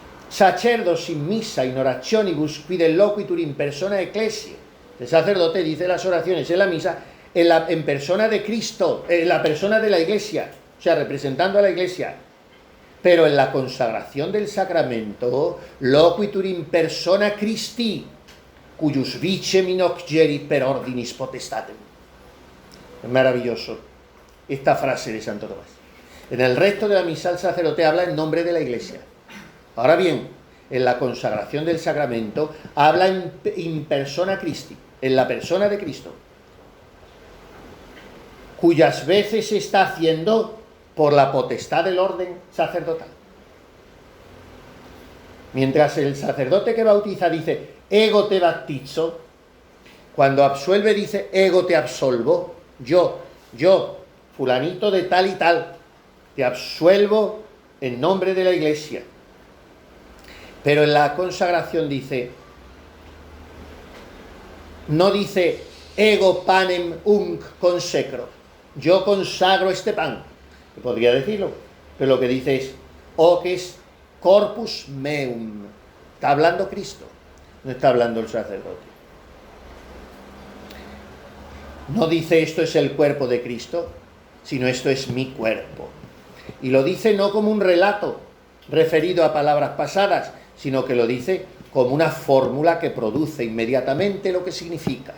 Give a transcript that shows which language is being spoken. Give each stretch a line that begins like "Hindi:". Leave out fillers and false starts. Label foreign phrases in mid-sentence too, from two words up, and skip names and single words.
Latin: Sacerdos in missa in orationibus qui del loquitur in persona ecclesiae.
Spanish: El sacerdote dice las oraciones en la misa en persona de Cristo, en la persona de la Iglesia, o sea, representando a la Iglesia. Pero en la consagración del sacramento,
Latin: loquitur in persona Christi, cuius vicem inocgerit per ordinis potestatem.
Spanish: Es maravilloso esta frase de Santo Tomás. En el resto de la misa el sacerdote habla en nombre de la Iglesia. Ahora bien, en la consagración del sacramento habla
Latin: in persona Christi,
Spanish: en la persona de Cristo, cuyas veces se está haciendo por la potestad del orden sacerdotal. Mientras el sacerdote que bautiza dice
Latin: ego te bautizo,
Spanish: cuando absuelve dice
Latin: ego te absolvo,
Spanish: yo, fulanito de tal y tal, te absuelvo en nombre de la Iglesia. Pero en la consagración no dice
Latin: ego panem unc consecro,
Spanish: yo consagro este pan, que podría decirlo, pero lo que dice es
Latin: hoc est corpus meum.
Spanish: Está hablando Cristo, no está hablando el sacerdote. No dice esto es el cuerpo de Cristo, sino esto es mi cuerpo. Y lo dice no como un relato referido a palabras pasadas, sino que lo dice como una fórmula que produce inmediatamente lo que significa.